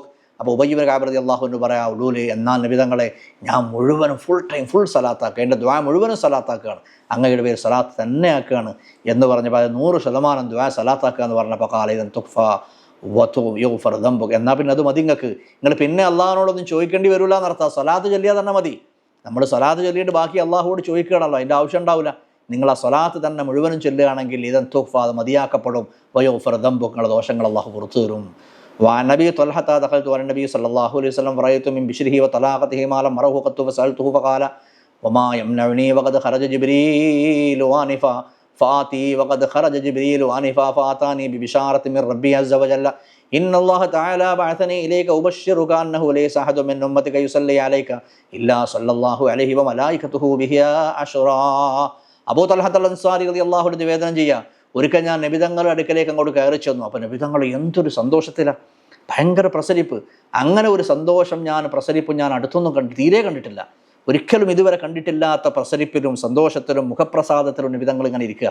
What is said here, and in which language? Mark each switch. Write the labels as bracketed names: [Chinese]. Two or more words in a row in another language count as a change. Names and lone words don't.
[Malayalam] അപ്പോൾ ഉബയ്യ് ഇബ്നു കഅബ് [Arabic] رضي الله عنه [Malayalam] പറയാം, ഉലൂലെ, എന്നാൽ നബി തങ്ങളെ, ഞാൻ മുഴുവനും ഫുൾ സലാത്താക്കുക, എൻ്റെ ദുആ മുഴുവനും സലാത്താക്കുകയാണ്, അങ്ങയുടെ പേര് സലാത്ത് തന്നെ ആക്കുകയാണ് എന്ന് പറഞ്ഞപ്പോൾ 100% ദുആ സലാത്താക്കുക എന്ന് പറഞ്ഞപ്പോൾ [Arabic] قال إذن تكفى ويغفر ذنبك, [Malayalam] എന്നാൽ പിന്നെ അത് മതി നിങ്ങൾക്ക്, നിങ്ങൾ പിന്നെ അള്ളാഹിനോടൊന്നും ചോദിക്കേണ്ടി വരില്ല എന്നർത്ഥം. സ്വലാത്ത് ചൊല്ലിയാൽ തന്നെ മതി. നമ്മൾ സ്വലാത്ത് ചൊല്ലിയിട്ട് ബാക്കി അള്ളാഹുവോട് ചോദിക്കുകയാണല്ലോ, അതിൻ്റെ ആവശ്യം ഉണ്ടാവില്ല. നിങ്ങൾ ആ സ്വലാത്ത് തന്നെ മുഴുവനും ചൊല്ലുകയാണെങ്കിൽ [Arabic] إذن تكفى, [Malayalam] അത് മതിയാക്കപ്പെടും. [Arabic] ويغفر ذنبك, [Malayalam] നിങ്ങളുടെ ദോഷങ്ങൾ അള്ളാഹു പുറത്തു തരും. [Arabic] وعن نبي طلحة دخلت على النبي صلى الله عليه وسلم فرأيت من بشره وطلاقته ما لم أره قط فسألته فقال وما يمنعني وقد خرج جبريل آنفا فآتي وقد خرج جبريل آنفا فآتاني ببشارة من ربي عز وجل إن الله تعالى بعثني إليك أبشرك أنه ليس أحد من أمتك يصلي عليك إلا صلى الله عليه وملائكته به عشرا. [Malayalam] അബൂ തൽഹത്ത് അൻസാരി [Arabic] رضي الله عنه [Malayalam] നിവേദനം ചെയ്യുക, ഒരിക്കൽ ഞാൻ നബി തങ്ങളുടെ അടുക്കലേക്ക് അങ്ങോട്ട് കയറി ചെന്നു. അപ്പോൾ നബി തങ്ങൾ എന്തൊരു സന്തോഷത്തിലാണ്, ഭയങ്കര പ്രസരിപ്പ്. അങ്ങനെ ഒരു സന്തോഷം പ്രസരിപ്പും ഞാൻ അടുത്തൊന്നും തീരെ കണ്ടിട്ടില്ല. ഒരിക്കലും ഇതുവരെ കണ്ടിട്ടില്ലാത്ത പ്രസരിപ്പിലും സന്തോഷത്തിലും മുഖപ്രസാദത്തിലും നബി തങ്ങൾ ഇങ്ങനെ ഇരിക്കുക.